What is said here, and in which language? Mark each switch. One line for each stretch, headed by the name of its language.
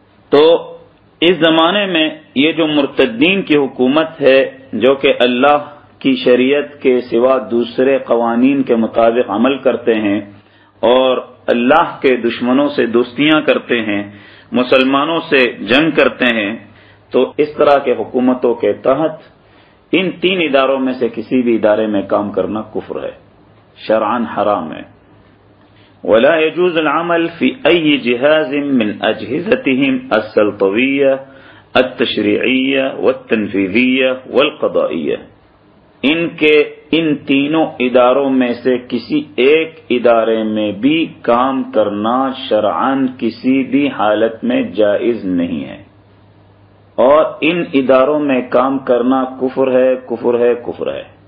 Urdu: تو اس زمانے میں یہ جو مرتدین کی حکومت ہے جو کہ اللہ کی شریعت کے سوا دوسرے قوانین کے مطابق عمل کرتے ہیں اور اللہ کے دشمنوں سے دوستیاں کرتے ہیں، مسلمانوں سے جنگ کرتے ہیں، تو اس طرح کے حکومتوں کے تحت ان 3 اداروں میں سے کسی بھی ادارے میں کام کرنا کفر ہے، شرعاً حرام ہے.
Arabic: ولا يجوز العمل في أي جهاز من أجهزتهم السلطوية التشريعية والتنفيذية والقضائية.
Urdu: ان کے ان تینوں اداروں میں سے کسی ایک ادارے میں بھی کام کرنا شرعاً کسی بھی حالت میں جائز نہیں ہے، اور ان اداروں میں کام کرنا کفر ہے، کفر ہے، کفر ہے.